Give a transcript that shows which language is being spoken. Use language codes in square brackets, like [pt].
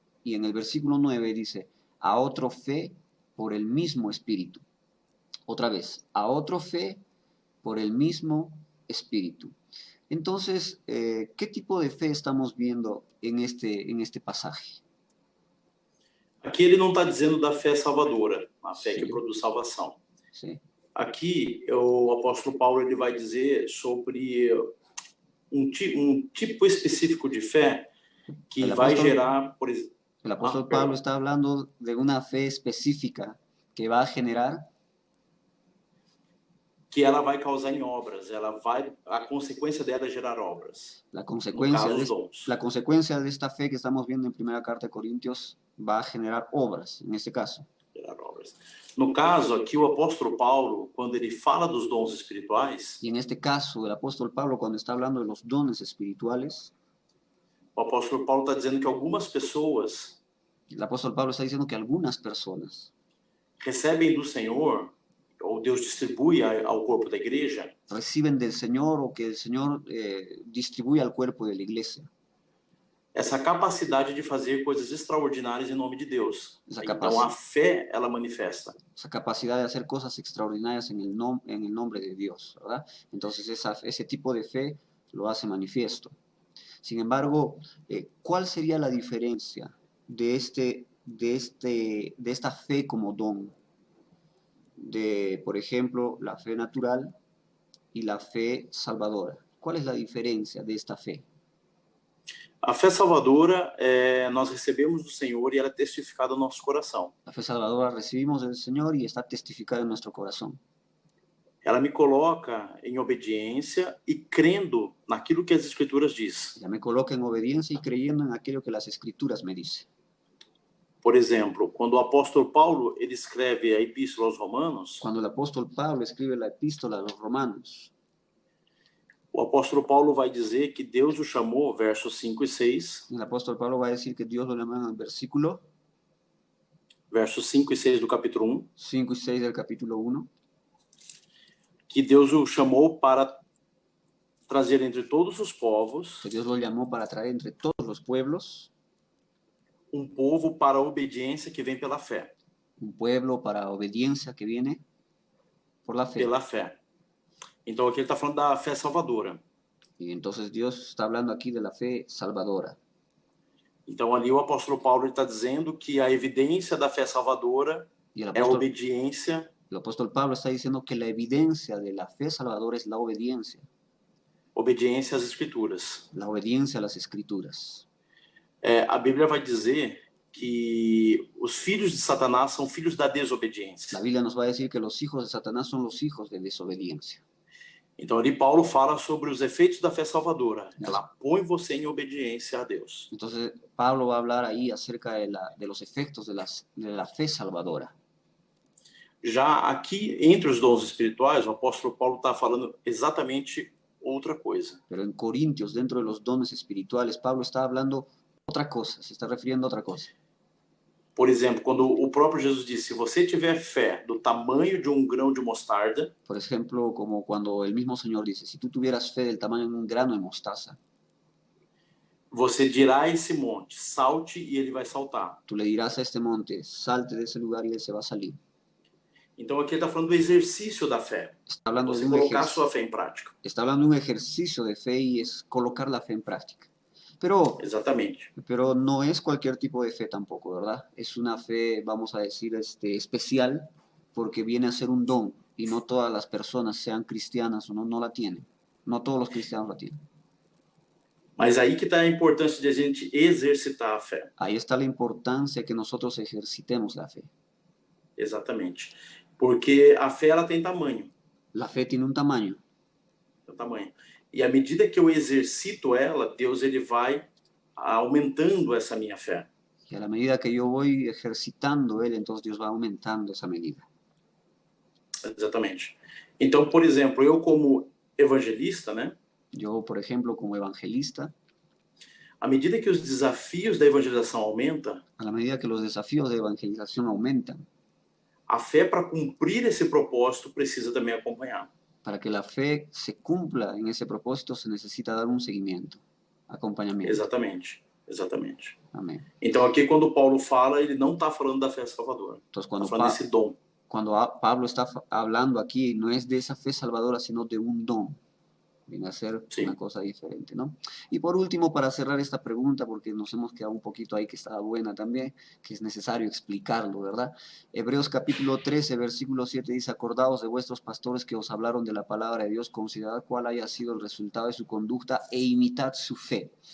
[es] Y en el versículo 9 dice: a otro fe por el mismo Espíritu. Otra vez, a otro fe por el mismo Espíritu. Entonces, ¿qué tipo de fe estamos viendo en este pasaje? [pt] Aqui ele não está dizendo da fé salvadora, a fé que Sim. produz salvação. [es] Sí. [pt] Aqui o apóstolo Paulo ele vai dizer sobre um tipo específico de fé que vai gerar, por exemplo. [es] El apóstol Pablo está hablando de una fe específica que va a generar, [pt] que ela vai causar em obras, a consequência dela é gerar obras. [es] la consecuencia, [pt] No caso, [es] la consecuencia de esta fe que estamos viendo en primera carta de Corintios va a generar obras, en este caso. [pt] Gerar obras. No caso, aqui o apóstolo Paulo, quando ele fala dos dons espirituais, [es] Y en este caso, el apóstol Pablo, cuando está hablando de los dones espirituales, [pt] o apóstolo Paulo está dizendo que algumas pessoas [es] el apóstol Pablo está diciendo que algunas personas [pt] recebem do Senhor, ou Deus distribui ao corpo da igreja, [es] reciben del Señor, o que el Señor distribuye al cuerpo de la iglesia, [pt] essa capacidade de fazer coisas extraordinárias em nome de Deus. Então a fé, ela manifesta. [es] Esa capacidad de hacer cosas extraordinarias en el nombre de Dios, ¿verdad? Entonces ese tipo de fe lo hace manifiesto. Sin embargo, ¿cuál sería la diferencia de esta fe como don? De, por ejemplo, la fe natural y la fe salvadora. ¿Cuál es la diferencia de esta fe? [pt] A fé salvadora, nós recebemos do Senhor e ela é testificada no nosso coração. [es] La fe salvadora recibimos del Señor y está testificada en nuestro corazón. [pt] Ela me coloca em obediência e crendo naquilo que as Escrituras diz. [es] Ella me coloca en obediencia y creyendo en aquello que las Escrituras me dicen. [pt] Por exemplo, quando o apóstolo Paulo ele escreve a Epístola aos Romanos, [es] Cuando el apóstol Pablo escribe la epístola a los romanos, [pt] o apóstolo Paulo vai dizer que Deus o chamou, versos 5 e 6. [es] el apóstol Pablo va a decir que Dios lo llamó en el versículo [pt] Versos 5 e 6 do capítulo 1. [es] 5 y 6 del capítulo 1. [pt] Que Deus o chamou para trazer entre todos os povos, [es] Que Dios lo llamó para traer entre todos los pueblos, [pt] povo para a obediência que vem pela fé. [es] un pueblo para obediencia que viene por la fe. [pt] Pela fé. Então aqui ele está falando da fé salvadora. [es] Y entonces Dios está hablando aquí de la fe salvadora. [pt] Então ali o apóstolo Paulo está dizendo que a evidência da fé salvadora é a obediência. [es] El apóstol Pablo está diciendo que la evidencia de la fe salvadora es la obediencia. [pt] Obediência às Escrituras. [es] La obediencia a las Escrituras. [pt] A Bíblia vai dizer que os filhos de Satanás são filhos da desobediência. [es] La Biblia nos va a decir que los hijos de Satanás son los hijos de desobediencia. [pt] Então ali Paulo fala sobre os efeitos da fé salvadora. Ela põe você em obediência a Deus. [es] Entonces Pablo va a hablar ahí acerca de los efectos de la fe salvadora. [pt] Já aqui, entre os dons espirituais, o apóstolo Paulo está falando exatamente outra coisa. [es] Pero en Corintios, dentro de los dones espirituales, Pablo está hablando otra cosa, se está refiriendo a otra cosa. [pt] Por exemplo, quando o próprio Jesus disse, se você tiver fé do tamanho de um grão de mostarda, [es] por ejemplo, como cuando el mismo Señor dice, si tú tuvieras fe del tamaño de un grano de mostaza, [pt] você dirá a esse monte, salte e ele vai saltar. [es] Tú le dirás a este monte, salte de ese lugar y él se va a salir. [pt] Então aqui ele está falando do exercício da fé. [es] Está hablando de [pt] Você [es] un [pt] colocar a [es] ejercicio. [pt] sua fé em prática. [es] Está hablando de un ejercicio de fe y es colocar la fe en práctica. Pero [pt] Exatamente. [es] no es cualquier tipo de fe tampoco, ¿verdad? Es una fe, vamos a decir, especial, porque viene a ser un don, y no todas las personas, sean cristianas o no, no la tienen. No todos los cristianos la tienen. [pt] Mas aí que está a importância de a gente exercitar a fé. [es] Ahí está la importancia que nosotros ejercitemos la fe. [pt] Exatamente. Porque a fé ela tem tamanho. [es] La fe tiene un tamaño. [pt] Tem tamanho. E à medida que eu exercito ela, Deus ele vai aumentando essa minha fé. [es] Y a la medida que yo voy ejercitando él, entonces Dios va aumentando esa medida. [pt] Exatamente. Então, por exemplo, eu como evangelista, né? [es] Yo, por ejemplo, como evangelista, [pt] À medida que os desafios da evangelização aumentam, [es] a la medida que los desafíos de evangelización aumentan, [pt] a fé para cumprir esse propósito precisa também acompanhar. [es] para que la fe se cumpla en ese propósito se necesita dar un seguimiento, acompañamiento. [pt] Exatamente. Exatamente. [es] Amén. [pt] Então, aqui, quando Paulo fala, ele não está falando da fé salvadora. [es] Entonces, [pt] Está falando desse dom. [es] cuando Pablo está hablando aquí, no es de esa fe salvadora, sino de un don. Viene a ser una cosa diferente, ¿no? Y por último, para cerrar esta pregunta, porque nos hemos quedado un poquito ahí que estaba buena también, que es necesario explicarlo, ¿verdad? Hebreos capítulo 13, versículo 7 dice, acordaos de vuestros pastores que os hablaron de la palabra de Dios, considerad cuál haya sido el resultado de su conducta e imitad su fe.